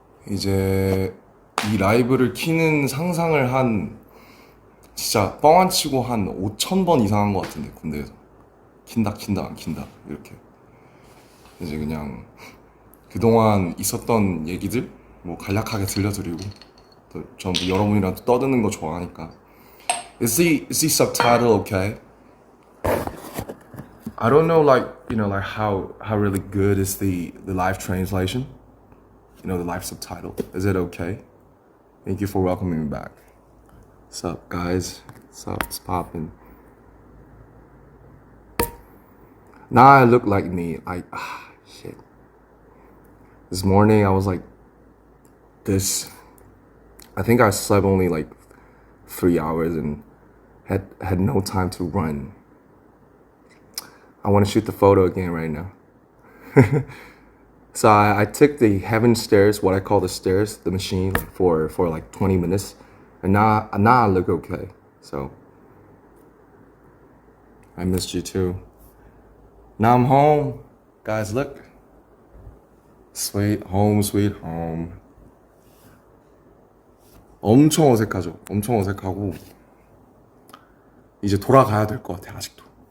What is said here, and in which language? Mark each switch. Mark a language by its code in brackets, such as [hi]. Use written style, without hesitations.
[ko] 이제 이 라이브를 키는 상상을 진짜 뻥 안 치고 한 5,000번 이상 한 것 같은데, 군대에서. 킨다, 안 킨다, 이렇게. 이제 그냥 그동안 있었던 얘기들, 뭐 간략하게 들려드리고, 또 전부 여러분이랑 또 떠드는 거 좋아하니까. [en] Is the subtitle okay? I don't know, like how really good is the live translation? The live subtitle. Is it okay? Thank you for welcoming me back. What's up, guys? What's up? It's poppin'. Now I look like me. Shit. This morning I was like this. I think I slept only like 3 hours and had no time to run. I want to shoot the photo again right now. So I took the heaven stairs, what I call the stairs, the machine, for like 20 minutes, and now I look okay. So I missed you too. Now I'm home, guys. Look, sweet home, sweet home. [ko] 엄청 어색하죠. 엄청 어색하고 이제 돌아가야 될 것 같아 아직도.